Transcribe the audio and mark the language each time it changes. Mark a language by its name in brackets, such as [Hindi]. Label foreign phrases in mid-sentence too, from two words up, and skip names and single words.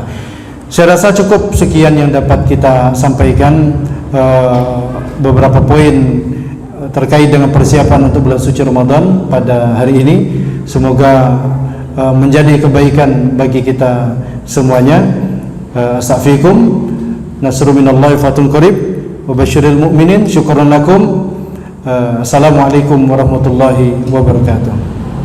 [Indonesian] Saya rasa cukup sekian yang dapat kita sampaikan, beberapa poin terkait dengan persiapan untuk bulan suci Ramadan pada hari ini. Semoga menjadi kebaikan bagi kita semuanya. [Arabic] أستغفركم نصر من الله فتح قريب وبشر المؤمنين. شكرا لكم. السلام عليكم ورحمة الله وبركاته.